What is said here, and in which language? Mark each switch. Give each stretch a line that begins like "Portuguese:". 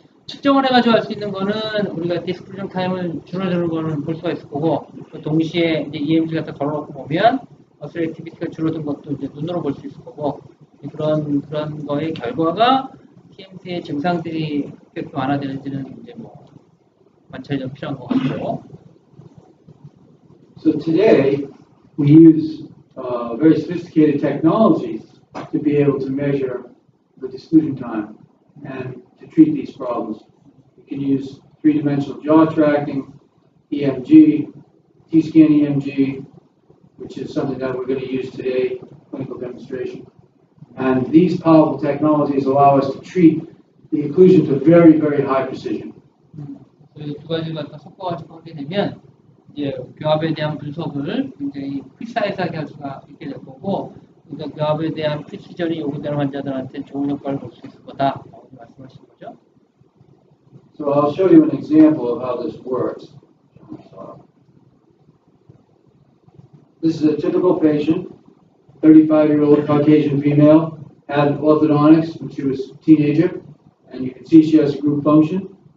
Korean: 측정을 해가지고 알 수 있는 거는 우리가 디스플레이션 타임을 줄어드는 거는 볼 수가 있을 거고 또 동시에 이제 EMG 갖다 걸어놓고 보면 머슬 액티비티가 줄어든 것도 이제 눈으로 볼 수 있을 거고 그런 거의 결과가 TMD의 증상들이 어떻게 완화되는지는 이제 뭐 관찰이 좀 필요한 것 같고.
English: So today we use very sophisticated technologies to be able to measure the disclusion time and to treat these problems. We can use three-dimensional jaw tracking, EMG, T-scan EMG, which is something that we're going to use today, clinical demonstration. And these powerful technologies allow us to treat the occlusion to very, very high precision.
Korean: 이 두 가지를 갖다 섞어가지고 하게 되면 이제 교합에 대한 분석을 굉장히 프리사이즈하게 할 수가 있게 될 거고, 그러니까 교합에 대한 프리시전이 요구되는 환자들한테 좋은 효과를 볼 수 있을 거다라고 말씀하신 거죠.
English: So I'll show you an example of how this works. This is a typical patient, 35-year-old Caucasian female, had orthodontics when she was a teenager, and you can see she has a group function.